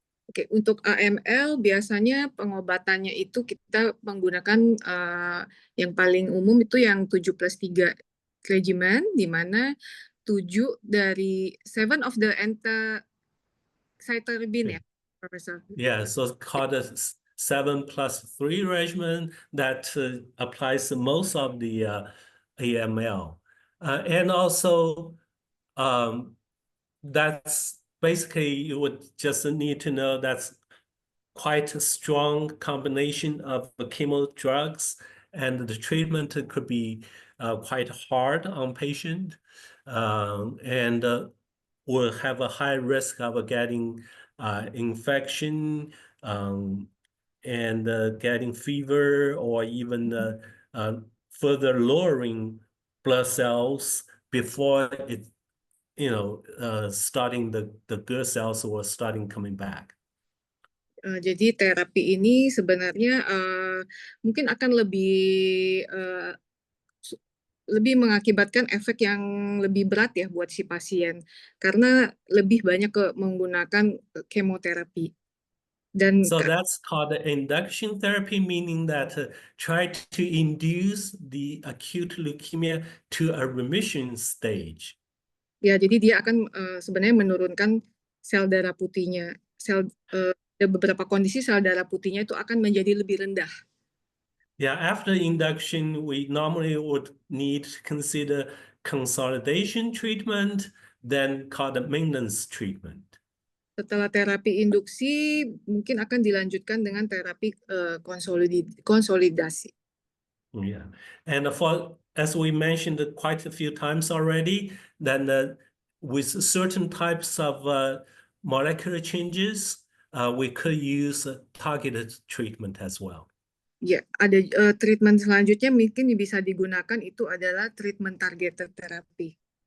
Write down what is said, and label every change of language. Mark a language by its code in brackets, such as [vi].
[id] Oke, untuk AML biasanya pengobatannya itu kita menggunakan yang paling umum itu yang 7+3 regimen, di mana 7 dari [en] 7 of the cytarabine [id] ya, Professor. [en] Yeah, so it's called a 7+3 regimen that applies to most of the AML. And also, that's basically, you would just need to know that's quite a strong combination of chemo drugs, and the treatment could be quite hard on patient, and will have a high risk of getting infection and getting fever, or even further lowering blood cells before it, starting the good cells or starting coming back. [id] Jadi terapi ini sebenarnya mungkin akan lebih mengakibatkan efek yang lebih berat ya buat si pasien karena lebih banyak menggunakan kemoterapi. [en] So that's called induction therapy, meaning that try to induce the acute leukemia to a remission stage. [id] Ya, jadi dia akan sebenarnya menurunkan sel darah putihnya. Beberapa kondisi sel darah putihnya itu akan menjadi lebih rendah. [en] Yeah, after induction, we normally would need to consider consolidation treatment, then called the maintenance treatment. [id] Setelah terapi induksi, mungkin akan dilanjutkan dengan terapi konsolidasi. [en] Yeah, and for as we mentioned quite a few times already, then with certain types of molecular changes, we could use targeted treatment as well. [id] Ya, ada treatment selanjutnya mungkin bisa digunakan itu adalah treatment targeted therapy.